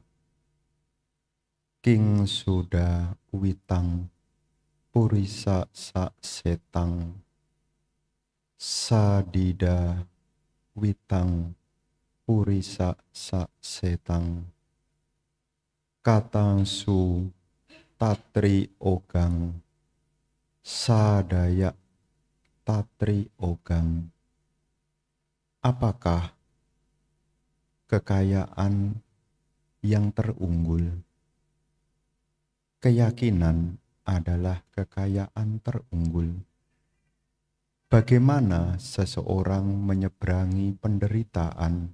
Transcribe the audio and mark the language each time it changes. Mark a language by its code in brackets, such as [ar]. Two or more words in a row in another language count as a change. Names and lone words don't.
[pi] King suda witang purisa sa setang sadida witang purisa sa setang katang su tatri ogang sadaya tatri ogang. [id] Apakah kekayaan yang terunggul? Keyakinan adalah kekayaan terunggul. Bagaimana seseorang menyeberangi penderitaan?